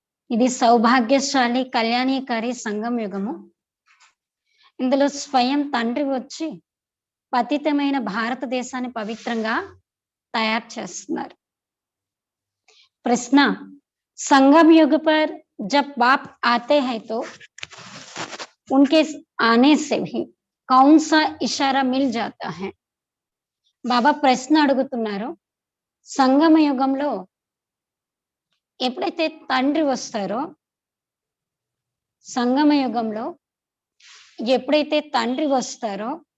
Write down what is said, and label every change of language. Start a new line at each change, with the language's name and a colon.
Telugu: ఇది సౌభాగ్యశాలి కళ్యాణీకారి సంగమ యుగము. ఇందులో స్వయం తండ్రి వచ్చి పతితమైన భారతదేశాన్ని పవిత్రంగా తయారు చేస్తున్నారు.
Hindi: ప్రశ్న, संगम युग पर जब बाप आते हैं तो उनके आने से भी कौन सा इशारा मिल जाता है?
Telugu: బాబా ప్రశ్న అడుగుతున్నారు, సంగమ యుగంలో ఎప్పుడైతే తండ్రి వస్తారో, సంగమ యుగంలో ఎప్పుడైతే తండ్రి వస్తారో